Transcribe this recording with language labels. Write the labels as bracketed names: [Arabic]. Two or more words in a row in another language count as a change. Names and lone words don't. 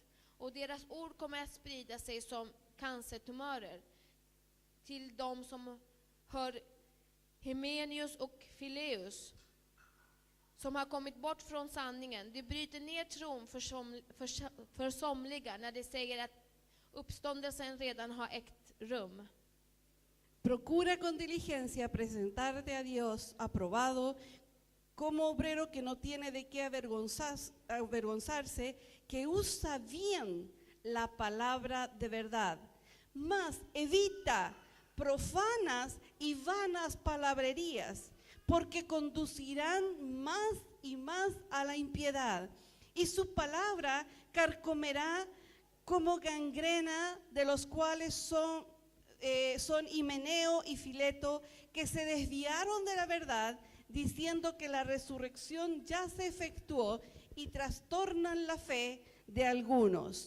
[Swedish] Och deras ord kommer att sprida sig som cancertumörer till de som hör Hymenius och Phileus, som har kommit bort från sanningen. De bryter ner tron för somliga när de säger att uppståndelsen redan har ägt rum. [Spanish] Procura con diligencia presentarte a Dios aprobado como obrero que no tiene de qué avergonzarse, que usa bien la palabra de verdad. Mas evita profanas y vanas palabrerías, porque conducirán más y más a la impiedad, y su palabra carcomerá como gangrena, de los cuales son Himeneo y Fileto, que se desviaron de la verdad, diciendo que la resurrección ya se efectuó, y trastornan la fe de algunos.